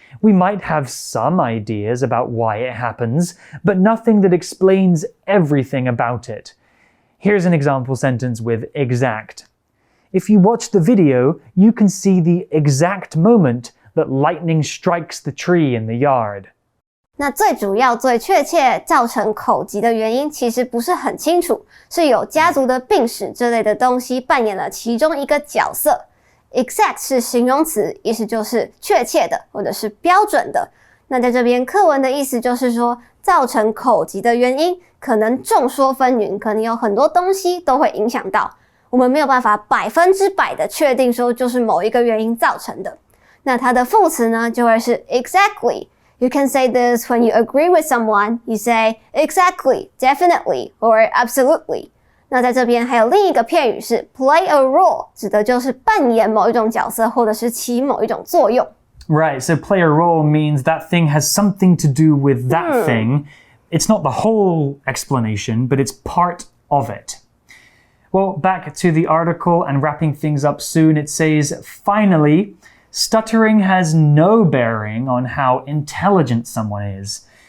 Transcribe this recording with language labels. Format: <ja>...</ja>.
<en>We might have some ideas about why it happens, but nothing that explains everything about it. Here's an example sentence with exact. If you watch the video, you can see the exact moment that lightning strikes the tree in the yard.</en> <zh>那最主要、最确切造成口疾的原因其实不是很清楚，是有家族的病史这类的东西扮演了其中一个角色。 Exact 是形容词，意思就是确切的或者是标准的。那在这边课文的意思就是说，造成口疾的原因可能众说纷纭，可能有很多东西都会影响到，我们没有办法100%的确定说就是某一个原因造成的。那它的副词呢就会是</zh> <en>exactly。You can say this when you agree with someone. You say exactly, definitely, or absolutely.</en> <zh>那在这边还有另一个片语是</zh> <en>play a role，</en> <zh>指的就是扮演某一种角色或者是起某一种作用。</zh> <en>Right, so play a role means that thing has something to do with that thing. It's not the whole explanation, but it's part of it. Well, back to the article and wrapping things up soon, it says, finally, stuttering has no bearing on how intelligent someone is.</en>